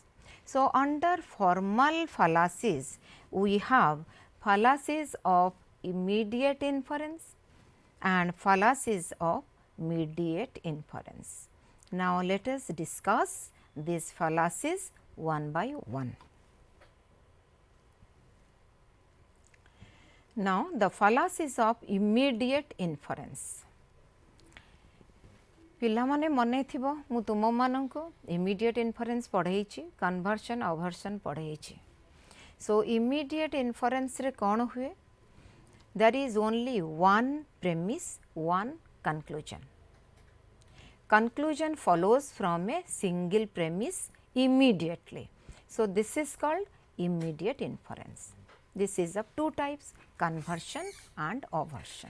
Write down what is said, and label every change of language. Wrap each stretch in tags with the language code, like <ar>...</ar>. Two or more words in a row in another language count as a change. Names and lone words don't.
<en>So, under formal fallacies, we have fallacies of immediate inference and fallacies of mediate inference. Now, let us discuss these fallacies one by one. Now, the fallacies of immediate inference.</en> <or>ପିଲାମାନେ ମନେ ଥିବ ମୁଁ ତୁମ ମାନଙ୍କୁ</or> <en>immediate inference</en> <or>पढ़ेइछि,</or> <en>conversion aversion</en> <or>पढ़ेइछि. सो</or> <en>immediate inference</en> <or>ରେ କଣ ହୁଏ?</or> <en>There is only one premise, one conclusion. Conclusion follows from a single premise immediately. So, this is called immediate inference. This is of two types, conversion and aversion.</en>